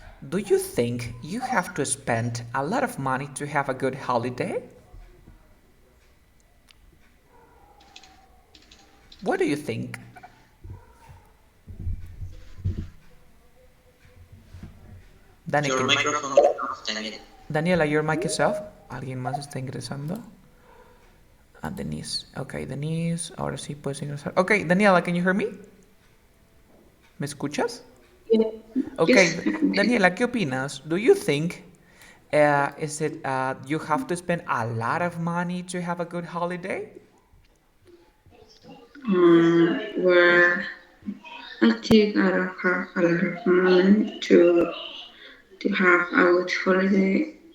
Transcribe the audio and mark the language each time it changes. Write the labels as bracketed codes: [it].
[en] Do you think you have to spend a lot of money to have a good holiday? What do you think? Your microphone is off, Daniel. Daniela, your mic is off. [es] ¿Alguien más está ingresando? Denise. Ok, Denise. Ahora sí puedes ingresar. [en] Ok, Daniela, can you hear me? [es] ¿Me escuchas? [en] Yeah. Ok, Yes. [es] Daniela, ¿qué opinas? [en] Do you think is it you have to spend a lot of money to have a good holiday? Well, I think I don't have a lot of money to have a good holiday.